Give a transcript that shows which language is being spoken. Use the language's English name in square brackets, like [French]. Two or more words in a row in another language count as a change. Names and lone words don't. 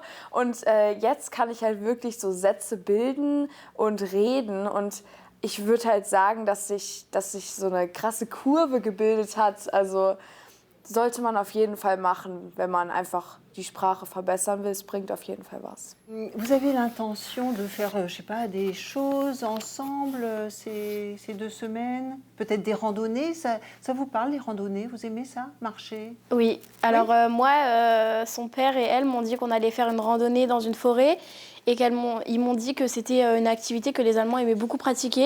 [German] Und jetzt kann ich halt wirklich so Sätze bilden und reden. Und ich würde halt sagen, dass sich so eine krasse Kurve gebildet hat. Also sollte man auf jeden Fall machen, wenn man einfach die Sprache verbessern will. Es bringt auf jeden Fall was. [French] Vous avez l'intention de faire, je sais pas, des choses ensemble ces 2 semaines? Peut-être des randonnées? Ça vous parle, les randonnées? Vous aimez ça? Marcher? Oui. Alors moi, son père et elle m'ont dit qu'on allait faire une randonnée dans une forêt et ils m'ont dit que c'était une activité que les Allemands aimaient beaucoup pratiquer.